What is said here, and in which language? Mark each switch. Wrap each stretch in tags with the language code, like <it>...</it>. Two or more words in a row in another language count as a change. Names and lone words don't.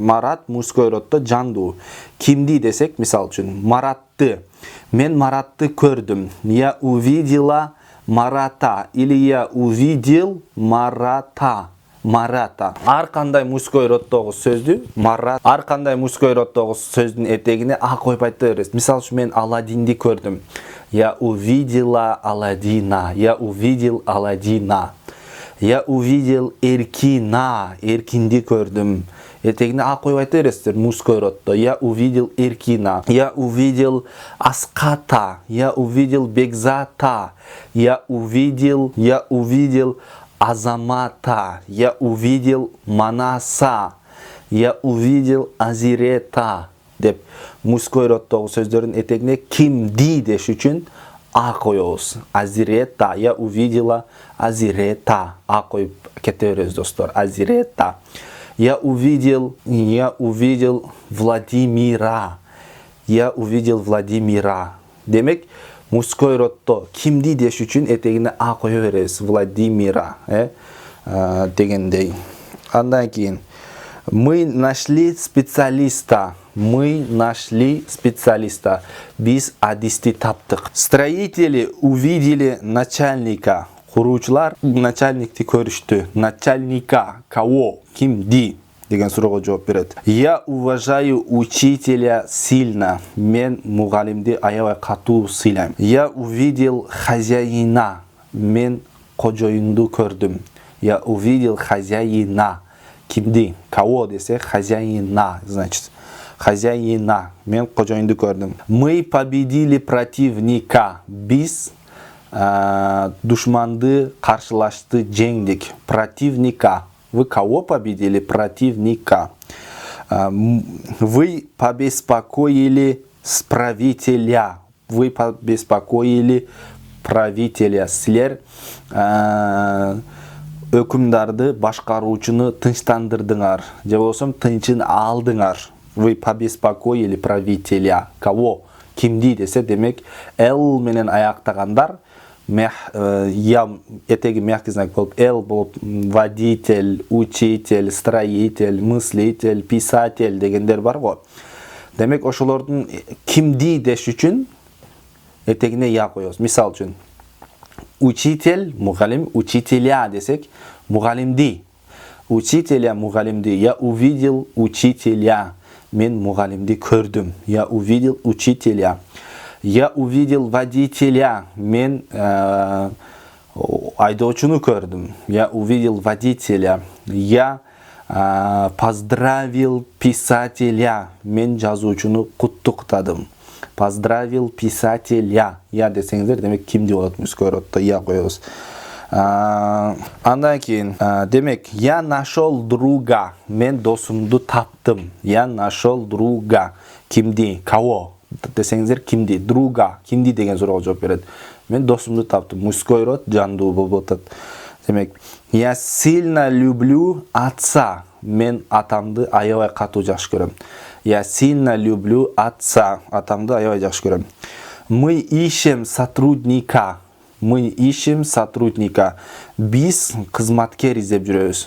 <ky>Марат</ky> <ru>мужской роддо</ru> <ky>жандуу. Кимди десек, мисал үчүн Маратты. Мен Маратты көрдүм.</ky> <ru>Я увидела Марата или я увидел Марата. Марата.</ru> <ky>Ар кандай</ky> <ru>мужской роддогу</ru> <ky>сөздү Марат. Ар кандай</ky> <ru>мужской роддогу</ru> <ky>сөздүн этегине а коюп айта бересиз. Мисал үчүн мен Аладдинди көрдүм.</ky> <ru>Я увидела Аладдина. Я увидел Аладдина. Я увидел Эркина.</ru> <ky>Эркинди көрдүм. Этегине а коюп айта бересиздер</ky> <ru>мужской роддо. Я увидел Эркина. Я увидел Аската. Я увидел Бекзата. Я увидел Азамата. Я увидел Манаса. Я увидел Азирета.</ru> <ky>Деп</ky> <ru>мужской роддогу</ru> <ky>сөздөрдүн этегине кимди деш үчүн а коебуз.</ky> <ru>Азирета. Я увидела Азирета.</ru> <ky>А коюп кете беребиз достор.</ky> <ru>Азирета. Я увидел Владимира. Я увидел Владимира.</ru> <ky>Демек</ky> <ru>мужской роддо</ru> <ky>кимди деш үчүн этегине а кое беребиз.</ky> <ru>Владимира,</ru> <ky>дегендей. Андан кийин</ky> <ru>мы нашли специалиста. Мы нашли специалиста.</ru> <ky>Биз адисти таптык.</ky> <ru>Строители увидели начальника.</ru> <ky>Куруучулар начальникти көрүштү.</ky> <ru>Начальника кого?</ru> <ky>Кимди? Деген суроого жооп берет.</ky> <ru>Я уважаю учителя сильно.</ru> <ky>Мен мугалимди аябай катуу сыйлайм.</ky> <ru>Я увидел хозяина.</ru> <ky>Мен кожоюнду көрдүм.</ky> <ru>Я увидел хозяина. Кимди? Кого десе хозяина, значит. Хозяина.</ru> <ky>Мен кожоюнду көрдүм.</ky> <ru>Мы победили противника.</ru> <ky>Биз душманды каршылашты, жеңдик.</ky> <ru>Противника. Вы кого победили? Противника. Вы побеспокоили правителя. Вы побеспокоили правителя.</ru> <ky>Силер өкүмдарды, башкаруучуну тынчтандырдыңар. Же болсом тынчын алдыңар.</ky> <ru>Вы побеспокоили правителя. Кого?</ru> <ky>Кимди десе демек Л менен аяктагандар. Я этеги</ky> <ru>мягкий знак</ru> <ky>болуп Л болуп</ky> <ru>водитель, учитель, строитель, мыслитель, писатель</ru> <ky>дегендер бар го. Демек ошолордун кимди деш үчүн этегине я коебуз. Мисал үчүн учитель, мугалим, учителя десек мугалимди.</ky> <ru>Учителя, мугалимди. Я увидел учителя.</ru> <ky>Мен мугалимди көрдүм.</ky> <ru>Я увидел учителя. Я увидел водителя.</ru> <ky>Мен айдоочуну көрдүм.</ky> <ru>Я увидел водителя. Я поздравил писателя.</ru> <ky>Мен жазуучуну куттуктадым.</ky> <ru>Поздравил писателя.</ru> <ky>Я десеңиздер, демек кимди болот</ky> <ru>мужской роддо</ru> <ky>я коебуз. Андан кийин демек</ky> <ru>я нашел друга.</ru> <ky>Мен досумду таптым.</ky> <ru>Я нашел друга. Кимди? Кого?</ru> <ky>Десеңиздер кимди? Друга. Кимди деген суроого жооп берет. Мен досумду таптым.</ky> <ru>Мужской род</ru> <ky>жандуу болуп атат.</ky> <ru>Демек я сильно люблю отца.</ru> <ky>Мен атамды аябай катуу жакшы көрөм.</ky> <ru>Я сильно люблю отца.</ru> <ky>Атамды аябай жакшы көрөм.</ky> <ru>Мы ищем сотрудника. Мы ищем сотрудника.</ru> <ky>Биз кызматкер издеп жүрөбүз.</ky>